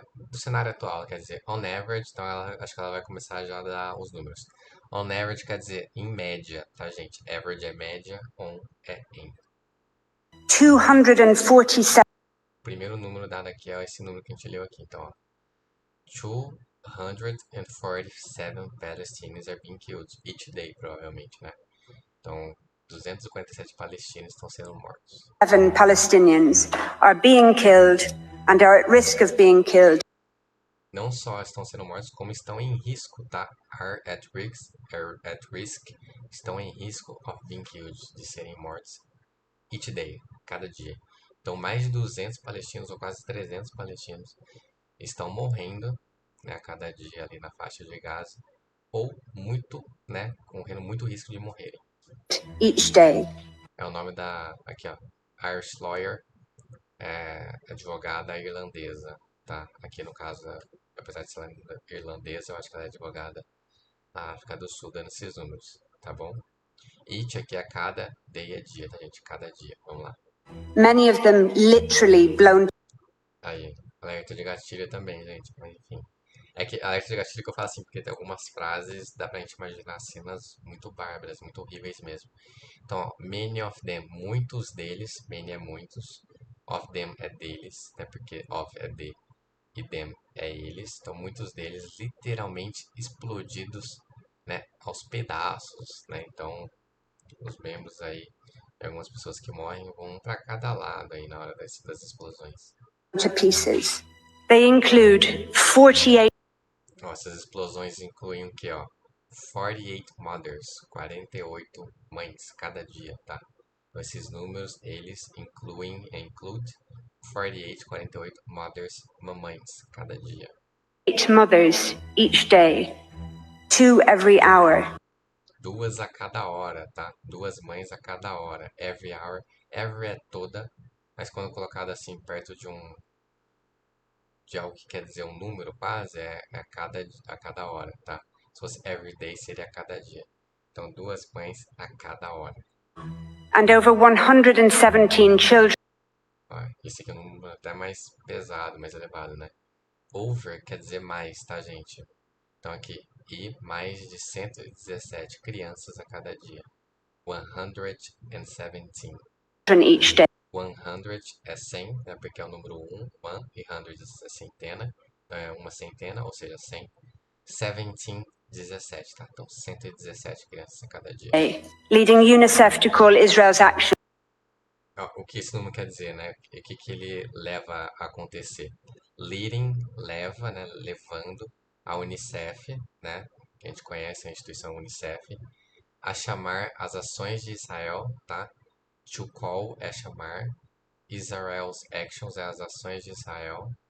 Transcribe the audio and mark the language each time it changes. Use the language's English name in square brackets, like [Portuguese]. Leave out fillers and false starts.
[Portuguese] Do cenário atual, quer dizer, [English] on average, [Portuguese] então acho que ela vai começar já a dar os números. [English] On average [Portuguese] quer dizer em média, tá, gente? Average é média, on é em. 247 O primeiro número dado aqui é esse número que a gente leu aqui, então, ó. [English] 247 Palestinians are being killed each day, [Portuguese] provavelmente, né? Então, 247 palestinos estão sendo mortos. [English] Palestinians are being killed and are at risk of being killed. [Portuguese] Não só estão sendo mortos, como estão em risco, tá? [English] Are at risk, [Portuguese] estão em risco [English] of being killed, [Portuguese] de serem mortos [English] each day, [Portuguese] cada dia. Então, mais de 200 palestinos, ou quase 300 palestinos, estão morrendo, né, a cada dia ali na faixa de Gaza, ou muito, né, correndo muito risco de morrerem. [English] Each day. [Portuguese] É o nome aqui ó, [English] Irish Lawyer, [Portuguese] advogada irlandesa, tá? Aqui no caso, apesar de ser irlandesa, eu acho que ela é advogada na África do Sul, dando esses números, tá bom? Each aqui é cada day é dia, tá, gente? Cada dia, vamos lá. [English] Many of them literally blown. [Portuguese] Aí, alerta de gatilho também, gente, mas enfim. É que alerta de gatilho que eu falo assim, porque tem algumas frases, dá pra gente imaginar cenas muito bárbaras, muito horríveis mesmo. Então, ó, [English] many of them, [Portuguese] muitos deles, many é muitos, [English] of them [Portuguese] é deles, né? Porque of é de e them é eles. Então, muitos deles literalmente explodidos, né? Aos pedaços, né? Então, os membros aí, algumas pessoas que morrem vão um para cada lado aí na hora das explosões. [English] To pieces. They include 48. [Portuguese] Ó, essas explosões incluem o que, ó? [English] 48 mothers, [Portuguese] 48 mães cada dia, tá? Então, esses números, eles include 48 mothers, mamães, cada dia. [English] 8 mothers each day, 2 every hour. [Portuguese] 2 a cada hora, tá? 2 mães a cada hora. [English] Every hour. [Portuguese] Every é toda, mas quando colocado assim perto de algo que quer dizer um número quase, é a cada hora, tá? Se fosse [English] every day, [Portuguese] seria a cada dia. Então, 2 mães a cada hora. [English] And over 117 children. [Portuguese] Esse aqui é um número até mais pesado, mais elevado, né? Over quer dizer mais, tá, gente? Então aqui, e mais de 117 crianças a cada dia. 117. [English] Each day. [Portuguese] 100 é 100, né, porque é o número 1, 1, e 100 é centena, então é uma centena, ou seja, 100. 17, 17, tá? Então 117 crianças a cada dia. [English] Leading UNICEF to call Israel's action. [Portuguese] O que esse número quer dizer, né? O que ele leva a acontecer? Leading, leva, né? Levando a UNICEF, né? Que a gente conhece, a instituição UNICEF, a chamar as ações de Israel, tá? [English] To call [Portuguese] é chamar. [English] Israel's actions [Portuguese] é as ações de Israel.